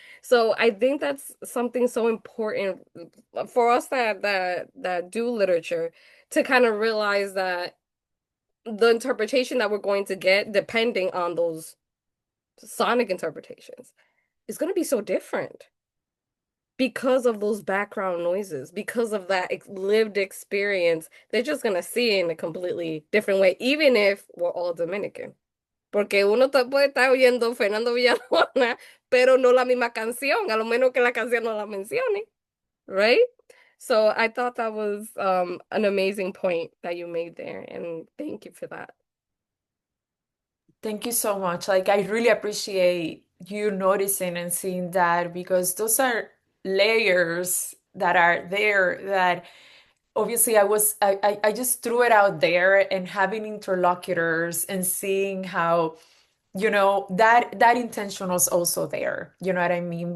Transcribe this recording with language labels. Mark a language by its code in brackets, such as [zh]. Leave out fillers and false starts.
[en] So I think that's something so important for us that do literature, to kind of realize that the interpretation that we're going to get, depending on those sonic interpretations, is going to be so different because of those background noises, because of that lived experience, they're just gonna see it in a completely different way, even if we're all Dominican. [es] Porque uno puede estar oyendo Fernando Villalona, pero no la misma canción, a lo menos que la canción no la mencione, [en] right? So I thought that was an amazing point that you made there, and thank you for that. Thank you so much. Like, I really appreciate you noticing and seeing that, because those are layers that are there that obviously I just threw it out there, and having interlocutors and seeing how, that intention was also there. You know what I mean?